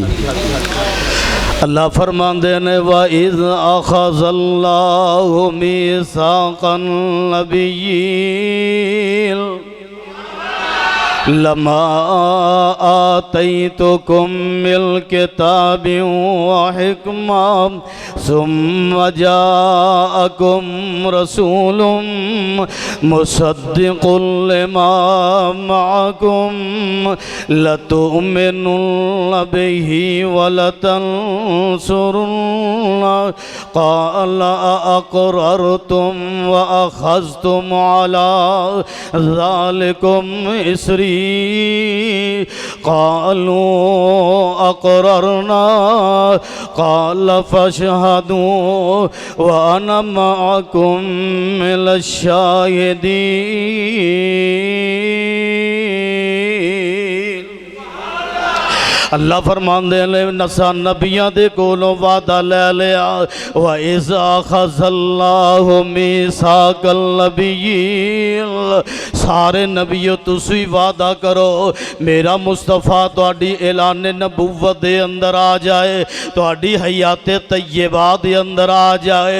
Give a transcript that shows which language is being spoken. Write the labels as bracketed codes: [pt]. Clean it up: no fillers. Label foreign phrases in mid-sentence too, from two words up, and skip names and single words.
[pa] اللہ فرماندے نیں [ar] وإذ أخذ الله ميثاق النبيين لما آتيتكم من كتاب وحكمة ثم جاءكم رسول مصدق لما معكم لتؤمنن به و لتنصرنه قال أأقررتم وأخذتم على ذلكم إصري قالوا أقررنا قال فاشهدوا وأنا معكم من الشاهدين. [pa] اللہ فرماندے نیں نسا نبیاں دے کولوں وعدہ لے لیا, [ar] وإذ أخذ الله ميثاق النبيين, [pa] سارے نبیوں تسی وعدہ کرو میرا مصطفیٰ تہاڈی اعلان نبوت دے اندر آ جائے، تہاڈی حیات طیبہ دے اندر آ جائے.